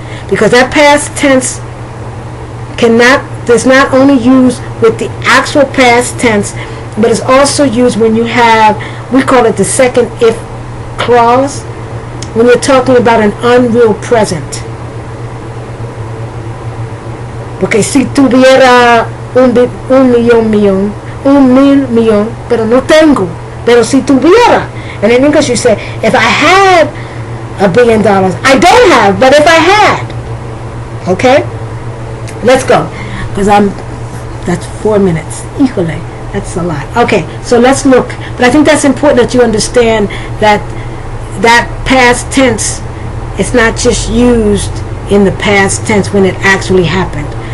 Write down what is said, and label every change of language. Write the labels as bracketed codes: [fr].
[en] Because that past tense does not only use with the actual past tense, but it's also used when you have, we call it the second if clause, when you're talking about an unreal present. [es] Porque si tuviera un millón, pero no tengo, pero si tuviera. [en] And in English you say, if I had $1 billion, I don't have, but if I had. Okay? Let's go. Because that's 4 minutes. Híjole. That's a lot. Okay, so let's look. But I think that's important that you understand that past tense is not just used in the past tense when it actually happened.